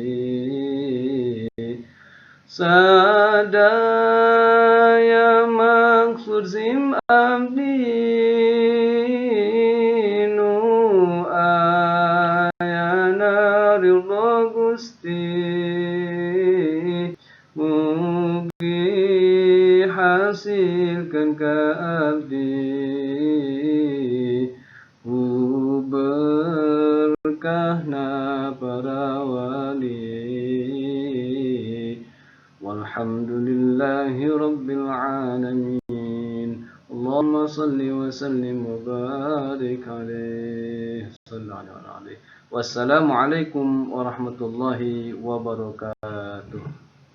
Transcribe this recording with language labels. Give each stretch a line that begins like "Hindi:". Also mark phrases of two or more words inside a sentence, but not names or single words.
Sundanese: Sadaya maksud sim abdinu ayana ridha Gusti, mugi hasilkan ke abdi berkahna para wali.
Arabic: والحمد لله رب العالمين. اللهم صل وسلم وبارك عليه. والسلام عليكم ورحمة الله وبركاته.